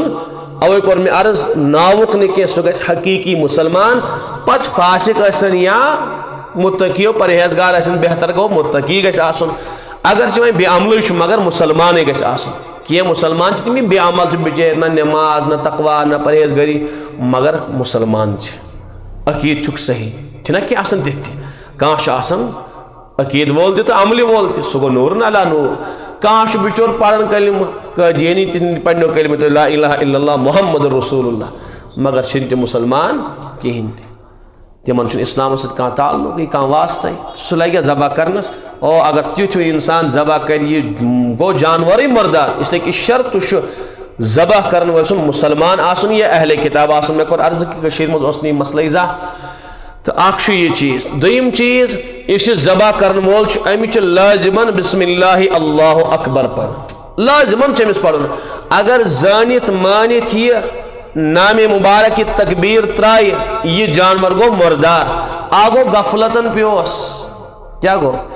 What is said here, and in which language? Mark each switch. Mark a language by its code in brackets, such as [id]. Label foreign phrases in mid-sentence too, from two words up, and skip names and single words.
[ks] اوے کوٚر مےٚ عرض ناوُک نہٕ کینٛہہ سُہ گژھِ حقیٖقی مُسلمان پتہٕ فاسق ٲسِن یا متقیو پرہیزگار ٲسِن بہتر گوٚو متقی گژھِ آسُن اگرچہِ وۄنۍ بے عملٕے چھُ مگر مُسلمانٕے گژھِ آسُن کینٛہہ مُسلمان چھِ تِم یِم بے عمل چھِ بِچٲرۍ نہ نٮ۪ماز نہ تقوا نہ پرہیزگٲری مگر مُسلمان چھِ عقیٖد چھُکھ صحیح چھِنہ کینٛہہ آسان تِتھ تہِ کانٛہہ چھُ آسان عقیٖد وول تہِ تہٕ عملہِ وول تہِ سُہ گوٚو نوٗرن علا نوٗر کانٛہہ چھُ بِچور پران کلمہٕ قادیانی تہِ پرنو کلمہٕ [ar] لا الہ الا اللہ محمد رسول اللہ [ks] مگر چھِنہٕ تِم مُسلمان کِہیٖنۍ تہِ تِمن چھُنہٕ اِسلامس سۭتۍ کانٛہہ تعلقٕے کانٛہہ واسطے سُہ لگہِ ذبح کرنس او اگر تیُتھ ہیوٗ انسان ذبح کرِ یہِ گوٚو جانورٕے مردار [ur] اسلیے کہِ [ks] شرط چھُ ذبح کرن وٲلۍ سُنٛد مُسلمان آسُن یا اہل کتاب آسُن مےٚ کوٚر عرض کہِ کٔشیٖرِ منٛز اوس نہٕ یہِ مسلے زانٛہہ تہٕ اکھ چھُ یہِ چیٖز دوٚیِم چیٖز یُس یہِ ذبح کرن وول چھُ أمِس چھُ لٲزِمن [ar] بسم اللہ اللہ اکبر [ks] پرُن لٲزِمن چھُ أمِس پرُن اگر زٲنِتھ مٲنِتھ یہِ نامِ مبارک یہِ تکبیٖر ترٛایہِ یہِ جانور گوٚو مردار آ گوٚو غفلتن پیوس کیٛاہ گوٚو